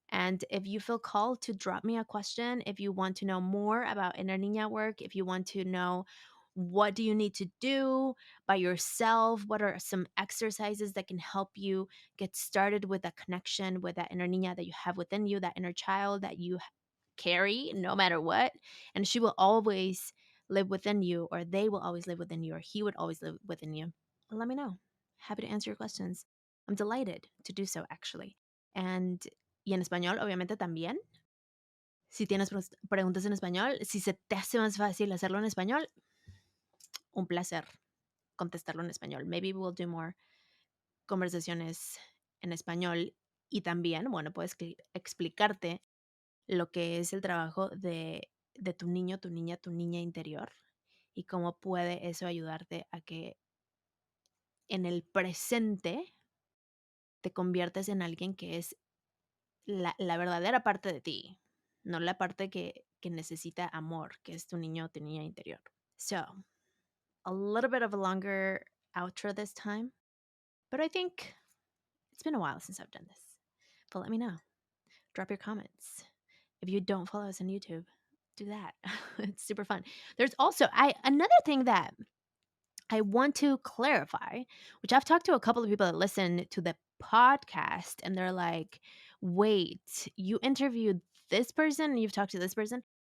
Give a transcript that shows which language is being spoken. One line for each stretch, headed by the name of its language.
English: And if you feel called to drop me a question, if you want to know more about Inner Niña work, if you want to know what do you need to do by yourself, what are some exercises that can help you get started with that connection with that Inner Niña that you have within you, that inner child that you carry no matter what. And she will always live within you, or they will always live within you, or he would always live within you. Let me know. Happy to answer your questions. I'm delighted to do so, actually.
Spanish: Y en español, obviamente, también. Si tienes preguntas en español, si se te hace más fácil hacerlo en español, un placer contestarlo en español.
English: Maybe we'll do more
Spanish: conversaciones en español. Y también, bueno, puedes explicarte lo que es el trabajo de tu niño, tu niña, tu niña interior y cómo puede eso ayudarte a que en el presente te conviertes en alguien que es la verdadera parte de ti, no la parte que necesita amor, que es tu niño o tu niña interior.
English: So, a little bit of a longer outro this time, but I think it's been a while since I've done this. But let me know. Drop your comments. If you don't follow us on YouTube, do that. It's super fun. There's also another thing that I want to clarify, which I've talked to a couple of people that listen to the podcast and they're like, wait, you interviewed this person and you've talked to this person?